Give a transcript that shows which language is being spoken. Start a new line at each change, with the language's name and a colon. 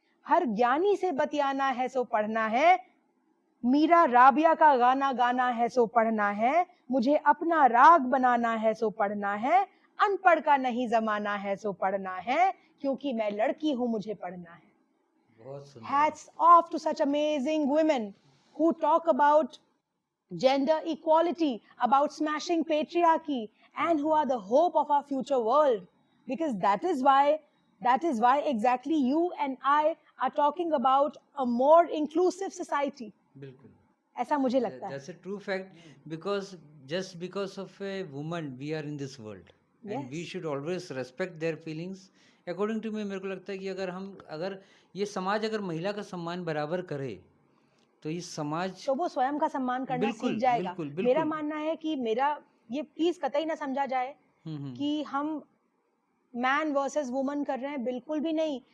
Hindi: हर ज्ञानी से बतियाना है सो पढ़ना है, मीरा राबिया का गाना गाना है सो पढ़ना है। मुझे अपना राग बनाना है सो पढ़ना है, अनपढ़ का नहीं जमाना है सो पढ़ना है, क्योंकि मैं लड़की हूं मुझे पढ़ना है। बहुत सुंदर।
English: Hats off to such amazing women who talk about gender equality, about smashing patriarchy, and who are the hope of our future world. Because that is why exactly you and I are talking about a more inclusive society.
Hindi: बिल्कुल। ऐसा मुझे लगता है।
English: That's a true fact, because just because of a woman we are in this world, and we Yes. should always respect their feelings. According to me,
Hindi: मेरे को लगता है कि अगर ये समाज अगर महिला का सम्मान बराबर करे तो ये समाज तो वो स्वयं का सम्मान करना बिल्कुल सीख जाएगा। बिल्कुल मेरा बिल्कुल। मानना है कि मेरा ये प्लीज कतई ना समझा जाए हम्म। कि हम मैन वर्सेस वुमन कर रहे हैं, बिल्कुल भी नहीं।